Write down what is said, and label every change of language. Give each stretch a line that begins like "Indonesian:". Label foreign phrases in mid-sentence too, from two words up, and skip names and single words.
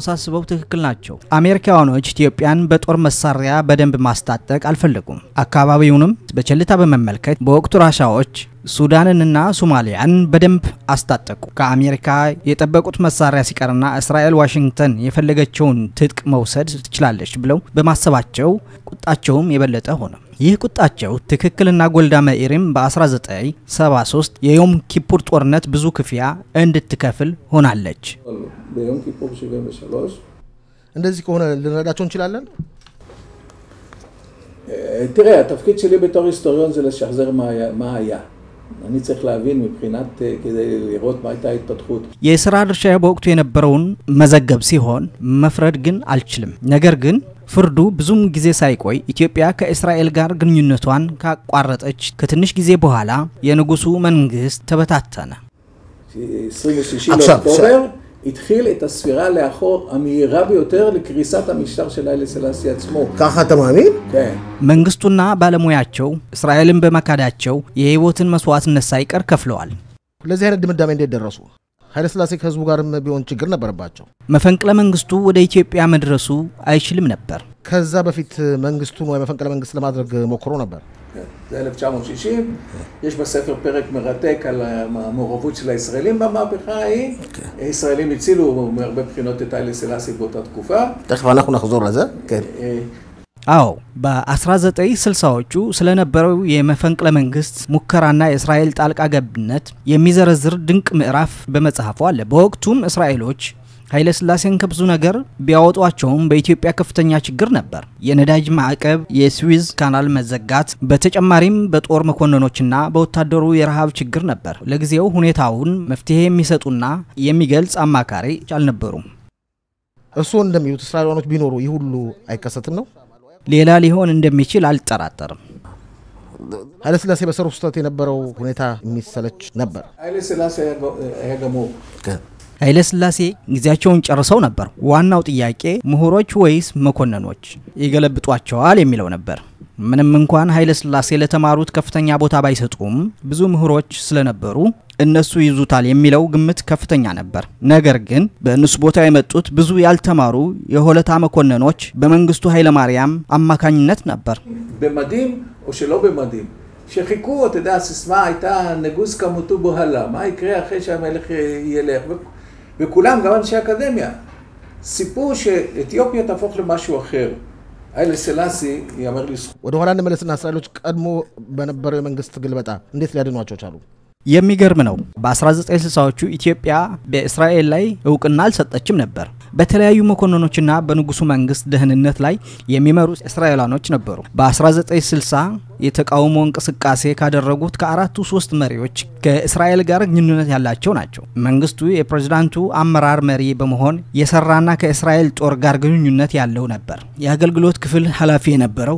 Amharic: ሳስበው ትክክል ናቸው። አሜሪካኖች ኢትዮጵያን በጦር መሳሪያ በደንብ ማስታጠቅ አልፈለጉም። አካባቢውንም በቸልታ በመመልከት በወቅቱ ራሻዎች ሱዳንንና ሶማሊያን በደንብ አስታጠቁ። ከአሜሪካ የጠበቁት መሳሪያ ሲቀርና እስራኤል ዋሽንግተን የፈለገችውን ትጥቅ መውሰድ ትችላለች ብለው በማሰባቸው ቁጣቸውም የበለጠ ሆነ። ይህ ቁጣቸው ትክክልና ጎልዳ መኢርም በ1973 የዮም ኪፑር ጦርነት ብዙ ክፍያ እንድትከፍል ሆናለች።
Hebrew: ביום כיפור 73
Amharic: እንደዚህ ከሆነ ልንረዳቸው እንችላለን?
Hebrew: תראה, התפקיד שלי בתור היסטוריון זה לשחזר מה היה. אני צריך להבין מבחינת כדי לראות מה הייתה ההתפתחות.
Amharic: የሥራ ድርሻዬ በወቅቱ የነበረውን መዘገብ ሲሆን መፍረድ ግን አልችልም። ነገር ግን ፍርዱ ብዙም ጊዜ ሳይቆይ ኢትዮጵያ ከእስራኤል ጋር ግንኙነቷን ካቋረጠች ከትንሽ ጊዜ በኋላ የንጉሱ መንግስት ተበታተነ።
Hebrew: 26 באוקטובר התחיל את הספירה לאחור המהירה ביותר לקריסת המשטר של היילה סלאסי עצמו. ככה אתה מאמין? כן.
Amharic: መንግስቱና ባለሙያቸው እስራኤልን በመካዳቸው የህይወትን መስዋዕትነት ሳይቀር ከፍለዋል። ለዚህ አይነት ድምዳሜ እንዴት ደረሱ? ኃይለ ሥላሴ ከህዝቡ ጋርም ቢሆን ችግር ነበረባቸው። መፈንቅለ መንግስቱ ወደ ኢትዮጵያ መድረሱ አይችልም ነበር። ከዛ በፊት መንግስቱን ወይ መፈንቅለ መንግስት ለማድረግ ሞክሮ ነበር።
Hebrew: זה 1960, יש בספר פרק מרתק על המעורבות של הישראלים במהפכה ההיא. הישראלים הצילו מהרבה בחינות את היילה סלאסי באותה תקופה. תכף אנחנו נחזור לזה, כן.
Amharic: አዎ በ1960ዎቹ ስለነበረው የመፈንቅለ መንግስት ሙከራና የእስራኤል ጣልቃ ገብነት የሚዘረዝር ድንቅ ምዕራፍ በመጽሐፉ አለ። በወቅቱም እስራኤሎች ኃይለ ሥላሴን ከብዙ ነገር ቢያወጧቸውም በኢትዮጵያ ከፍተኛ ችግር ነበር። የነዳጅ ማዕቀብ፣ የስዊዝ ካናል መዘጋት፣ በተጨማሪም በጦር መኮንኖችና በወታደሩ የረሃብ ችግር ነበር። ለጊዜው ሁኔታውን መፍትሄ የሚሰጡና የሚገልጽ አማካሪ አልነበሩም። እርስዎ እንደሚሉት እስራኤላውያኖች ቢኖሩ ይህ ሁሉ አይከሰትም ነው? ሌላ ሊሆን እንደሚችል አልጠራጠርም። ኃይለ ሥላሴ በሰሩ ስህተት የነበረው ሁኔታ የሚሰለች ነበር።
Hebrew: היילה סלאסי היה גמור.
Amharic: ኃይለ ሥላሴ ጊዜያቸውን ጨርሰው ነበር። ዋናው ጥያቄ ምሁሮች ወይስ መኮንኖች ይገለብጧቸዋል የሚለው ነበር። ምንም እንኳን ኃይለ ሥላሴ ለተማሩት ከፍተኛ ቦታ ባይሰጡም ብዙ ምሁሮች ስለነበሩ እነሱ ይዙታል የሚለው ግምት ከፍተኛ ነበር። ነገር ግን በእነሱ ቦታ የመጡት ብዙ ያልተማሩ የሆለታ መኮንኖች በመንግስቱ ኃይለ ማርያም አማካኝነት ነበር።
Hebrew: במדים או שלא במדים. שחיכו, אתה יודע, הסיסמה הייתה נגוס כמותו בוהלה. מה יקרה אחרי שהמלך ילך? וכולם, גם אנשי אקדמיה, סיפרו שאתיופיה תהפוך למשהו אחר. היילה סלאסי יאמר לזכות.
Amharic: ወደ ኋላ እንመለስና እስራኤሎች ቀድሞ በነበረው መንግስት ግልበጣ እንዴት ሊያድኗቸው ቻሉ? የሚገርም ነው። በ1960ዎቹ ኢትዮጵያ በእስራኤል ላይ እውቅና አልሰጠችም ነበር። በተለያዩ መኮንኖችና በንጉሱ መንግስት ደህንነት ላይ የሚመሩ እስራኤላኖች ነበሩ። በ1960 የተቃውሞ እንቅስቃሴ ካደረጉት ከአራቱ 3 መሪዎች ከእስራኤል ጋር ግንኙነት ያላቸው ናቸው። መንግስቱ የፕሬዝዳንቱ አመራር መሪ በመሆን የሰራና ከእስራኤል ጦር ጋር ግንኙነት ያለው ነበር። የአገልግሎት ክፍል ኃላፊ የነበረው